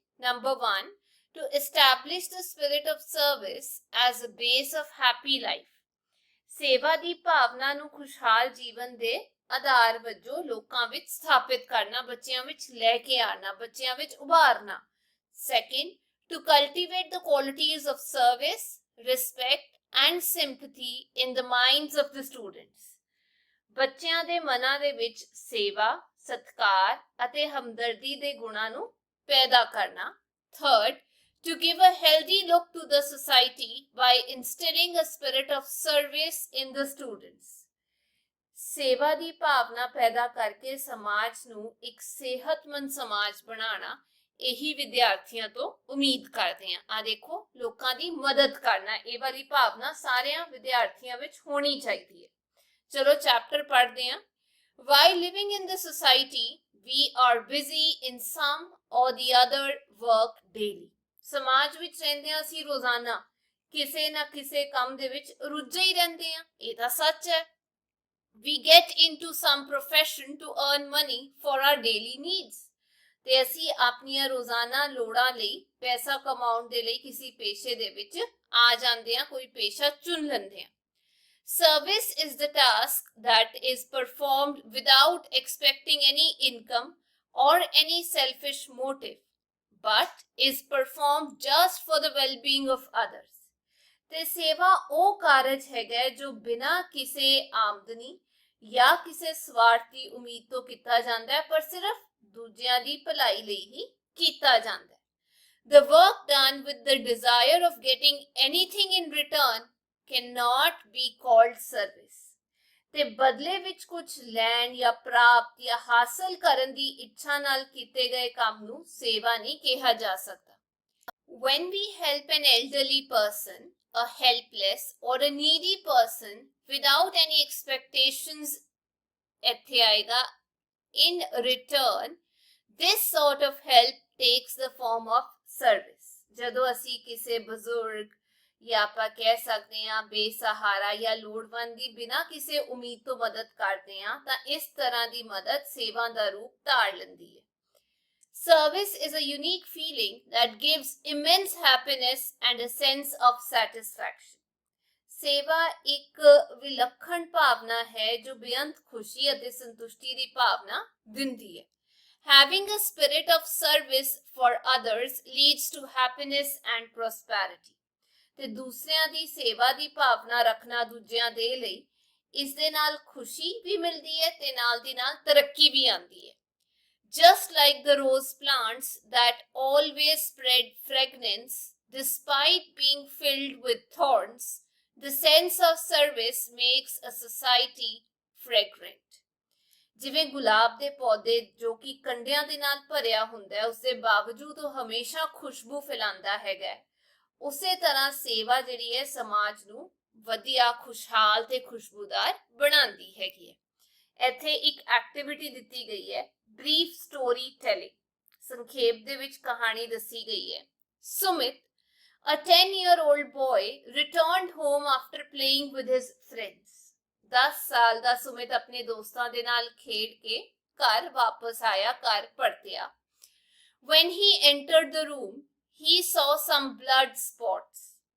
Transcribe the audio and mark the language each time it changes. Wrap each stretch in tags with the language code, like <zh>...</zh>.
<en>Number 1 to establish the spirit of service as a base of happy life।</en> <pa>सेवा ਦੀ ਭਾਵਨਾ ਨੂੰ ਖੁਸ਼ਹਾਲ ਜੀਵਨ ਦੇ ਆਧਾਰ ਵਜੋਂ ਲੋਕਾਂ ਵਿੱਚ ਸਥਾਪਿਤ ਕਰਨਾ, ਬੱਚਿਆਂ ਵਿੱਚ ਲੈ ਕੇ ਆਣਾ, ਬੱਚਿਆਂ ਵਿੱਚ ਉਭਾਰਨਾ।</pa> <en>Second, to cultivate the qualities of service, respect and sympathy in the minds of the students।</en> <pa>ਬੱਚਿਆਂ ਦੇ ਮਨਾਂ ਦੇ ਵਿੱਚ ਸੇਵਾ, ਸਤਿਕਾਰ ਅਤੇ ਹਮਦਰਦੀ ਦੇ ਗੁਣਾਂ ਨੂੰ ਪੈਦਾ ਕਰਨਾ।</pa> <en>Third, to give a healthy look to the society by instilling a spirit of service in the students।</en> <pa>ਸੇਵਾ ਦੀ ਭਾਵਨਾ ਪੈਦਾ ਕਰਕੇ ਸਮਾਜ ਨੂੰ ਇੱਕ ਸਿਹਤਮੰਦ ਸਮਾਜ ਬਣਾਉਣਾ, ਇਹੀ ਵਿਦਿਆਰਥੀਆਂ ਤੋਂ ਉਮੀਦ ਕਰਦੇ ਹਾਂ। ਆ ਦੇਖੋ, ਲੋਕਾਂ ਦੀ ਮਦਦ ਕਰਨਾ, ਇਹ ਵਾਲੀ ਭਾਵਨਾ ਸਾਰਿਆਂ ਵਿਦਿਆਰਥੀਆਂ ਵਿੱਚ ਹੋਣੀ ਚਾਹੀਦੀ ਹੈ। ਚਲੋ ਚੈਪਟਰ ਪੜ੍ਹਦੇ ਹਾਂ।</pa> <en>While living in the society, we are busy in some or the other work daily।</en> <pa>ਸਮਾਜ ਵਿੱਚ ਰਹਿੰਦੇ ਹਾਂ ਅਸੀਂ ਰੋਜ਼ਾਨਾ ਕਿਸੇ ਨਾ ਕਿਸੇ ਕੰਮ ਦੇ ਵਿੱਚ ਰੁੱਝੇ ਹੀ ਰਹਿੰਦੇ ਹਾਂ, ਇਹ ਤਾਂ ਸੱਚ ਹੈ।</pa> <en>We get into some profession to earn money for our daily needs।</en> <pa>ਤੇ ਅਸੀਂ ਆਪਣੀਆਂ ਰੋਜ਼ਾਨਾ ਲੋੜਾਂ ਲਈ ਪੈਸਾ ਕਮਾਉਣ ਦੇ ਲਈ ਕਿਸੇ ਪੇਸ਼ੇ ਦੇ ਵਿੱਚ ਆ ਜਾਂਦੇ ਹਾਂ, ਕੋਈ ਪੇਸ਼ਾ ਚੁਣ ਲੈਂਦੇ ਹਾਂ।</pa> <en>Service is the task that is performed without expecting any income or any selfish motive, but is performed just for the well-being of others।</en> <pa>ਤੇ ਸੇਵਾ ਉਹ ਕਾਰਜ ਹੈਗਾ ਜੋ ਬਿਨਾਂ ਕਿਸੇ ਆਮਦਨੀ ਜਾਂ ਕਿਸੇ ਸਵਾਰਥੀ ਉਮੀਦ ਤੋਂ ਕੀਤਾ ਜਾਂਦਾ ਹੈ, ਪਰ ਸਿਰਫ ਦੂਜਿਆਂ ਦੀ ਭਲਾਈ ਲਈ ਹੀ ਕੀਤਾ ਜਾਂਦਾ ਹੈ।</pa> <en>The work done with the desire of getting anything in return cannot be called service।</en> <pa>ਤੇ ਬਦਲੇ ਵਿੱਚ ਕੁਝ ਲੈਣ ਜਾਂ ਪ੍ਰਾਪਤ ਜਾਂ ਹਾਸਲ ਕਰਨ ਦੀ ਇੱਛਾ ਨਾਲ ਕੀਤੇ ਗਏ ਕੰਮ ਨੂੰ ਸੇਵਾ ਨਹੀਂ ਕਿਹਾ ਜਾ ਸਕਦਾ।</pa> <en>When we help an elderly person, a helpless or a needy person without any expectations</en> <pa>ਇੱਥੇ ਆਏਗਾ</pa> <en>in return, this sort of help takes the form of service।</en> <pa>ਜਦੋਂ ਅਸੀਂ ਕਿਸੇ ਬਜ਼ੁਰਗ ਜਾਂ ਆਪਾਂ ਕਹਿ ਸਕਦੇ ਹਾਂ ਬੇਸਹਾਰਾ ਜਾਂ ਲੋੜਵੰਦ ਦੀ ਬਿਨਾਂ ਕਿਸੇ ਉਮੀਦ ਤੋਂ ਮਦਦ ਕਰਦੇ ਹਾਂ, ਤਾਂ ਇਸ ਤਰ੍ਹਾਂ ਦੀ ਮਦਦ ਸੇਵਾ ਦਾ ਰੂਪ ਧਾਰ ਲੈਂਦੀ ਹੈ।</pa> <en>Service is a unique feeling that gives immense happiness and a sense of satisfaction।</en> <pa>ਸੇਵਾ ਇੱਕ ਵਿਲੱਖਣ ਭਾਵਨਾ ਹੈ ਜੋ ਬੇਅੰਤ ਖੁਸ਼ੀ ਅਤੇ ਸੰਤੁਸ਼ਟੀ ਦੀ ਭਾਵਨਾ ਦਿੰਦੀ ਹੈ।</pa> <en>Having a spirit of service for others leads to happiness and prosperity।</en> <pa>ਤੇ ਦੂਸਰਿਆਂ ਦੀ ਸੇਵਾ ਦੀ ਭਾਵਨਾ ਰੱਖਣਾ ਦੂਜਿਆਂ ਦੇ ਲਈ ਇਸ ਦੇ ਨਾਲ ਖੁਸ਼ੀ ਵੀ ਮਿਲਦੀ ਹੈ ਤੇ ਨਾਲ ਦੀ ਨਾਲ ਤਰੱਕੀ ਵੀ ਆਉਂਦੀ ਹੈ।</pa> <en>Just like the rose plants that always spread fragrance despite being filled with thorns, the sense of service makes a society fragrant।</en> <pa>ਜਿਵੇਂ ਗੁਲਾਬ ਦੇ ਪੌਦੇ ਜੋ ਕਿ ਕੰਡਿਆਂ ਦੇ ਨਾਲ ਭਰਿਆ ਹੁੰਦਾ ਹੈ, ਉਸ ਦੇ ਬਾਵਜੂਦ ਉਹ ਹਮੇਸ਼ਾ ਖੁਸ਼ਬੂ ਫੈਲਾਉਂਦਾ ਹੈਗਾ, ਉਸੇ ਤਰ੍ਹਾਂ ਸੇਵਾ ਜਿਹੜੀ ਹੈ ਸਮਾਜ ਨੂੰ ਵਧੀਆ, ਖੁਸ਼ਹਾਲ ਤੇ ਖੁਸ਼ਬੂਦਾਰ ਬਣਾਉਂਦੀ ਹੈਗੀ ਹੈ। ਇੱਥੇ ਇੱਕ ਐਕਟੀਵਿਟੀ ਦਿੱਤੀ ਗਈ ਹੈ,</pa> <en>Brief story telling.</en> <pa>ਸੰਖੇਪ ਦੇ ਵਿੱਚ ਕਹਾਣੀ ਦੱਸੀ ਗਈ ਹੈ।</pa> <en>Sumit, a 10-year-old boy, returned home after playing with his friends।</en> <pa>10 ਸਾਲ ਦਾ ਸੁਮਿਤ ਆਪਣੇ ਦੋਸਤਾਂ ਦੇ ਨਾਲ ਖੇਡ ਕੇ ਘਰ ਵਾਪਸ ਆਇਆ, ਘਰ ਪਰਤਿਆ।</pa> <en>When he entered the room, he saw some blood spots।</en>